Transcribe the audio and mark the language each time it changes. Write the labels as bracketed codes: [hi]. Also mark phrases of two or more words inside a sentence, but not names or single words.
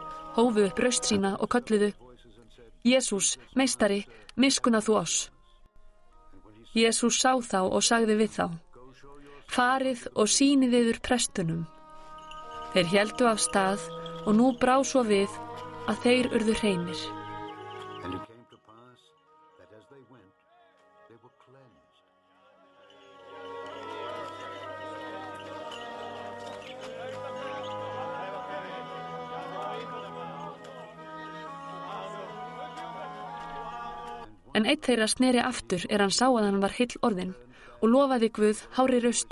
[is] hófu upp raust sína og kölluðu: Jesús, meistari, miskunna þú oss. Jesús sá þá og sagði við þá: Farið og sýnið yður prestunum. Þeir héldu af stað og nú brá svo við að þeir urðu hreinir. [en] And it came to pass that as they went, they were cleansed. [is] En einn þeirra sneri aftur hann sá að hann var heill orðinn og lofaði Guð hárri raustu.